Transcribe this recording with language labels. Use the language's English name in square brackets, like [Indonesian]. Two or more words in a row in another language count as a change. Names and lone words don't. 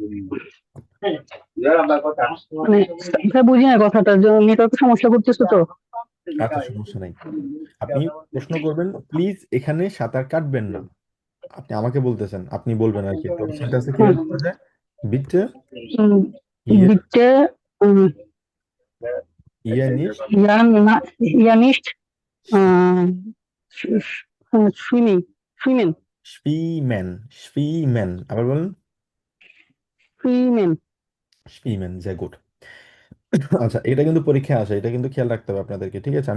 [Bangla] মানে এটা বুঝি না কথাটা, যে নেটওয়ার্ক সমস্যা করতেছে তো। আচ্ছা, সমস্যা নাই। আপনি প্রশ্ন করবেন প্লিজ এখানে সাঁতার কাটবেন না, আপনি আমাকে বলতেছেন, আপনি বলবেন আর কি। তো সেন্টেন্সে কিভাবে বলা যায়? বিট্টে উম, [German] hier bitte hier nicht ja nicht [English] swimming, swimming, [German] schwimmen, schwimmen, [Bangla] আবার বলেন [English] swimming. [German] schwimmen, sehr gut। [Bangla] আচ্ছা, এটা কিন্তু পরীক্ষায় আসে, এটা কিন্তু খেয়াল রাখতে হবে আপনাদেরকে। ঠিক আছে?